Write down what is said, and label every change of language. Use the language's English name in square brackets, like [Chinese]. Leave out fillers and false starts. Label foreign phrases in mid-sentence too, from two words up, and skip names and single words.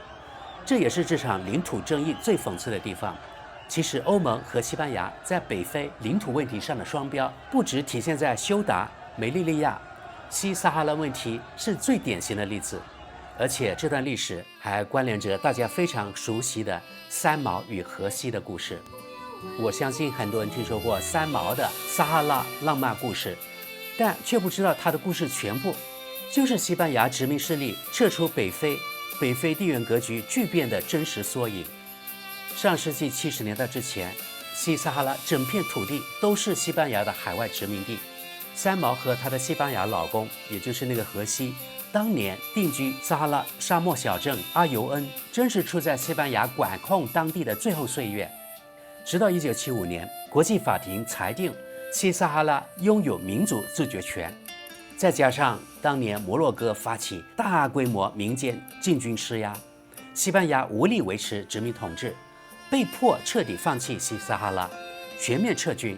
[Chinese] 這也是這場領土爭議最諷刺的地方。其實，歐盟和西班牙在北非領土問題上的雙標，不只體現在休達、梅利利亞。西撒哈拉問題是最典型的例子，而且這段歷史還關聯着大家非常熟悉的三毛與荷西的故事。我相信很多人聽說過三毛的撒哈拉浪漫故事，但卻不知道他的故事全部就是西班牙殖民勢力撤出北非地缘格局巨變的真實縮影。上世紀70年代之前，西撒哈拉整片土地都是西班牙的海外殖民地。三毛和她的西班牙老公，也就是那個荷西，當年定居撒哈拉沙漠小鎮阿尤恩，正是處在西班牙管控當地的最後歲月。直到1975年，國際法庭裁定西撒哈拉擁有民族自決權，再加上當年摩洛哥發起大規模民間進軍施壓，西班牙無力維持殖民統治，被迫徹底放棄西撒哈拉，全面撤軍。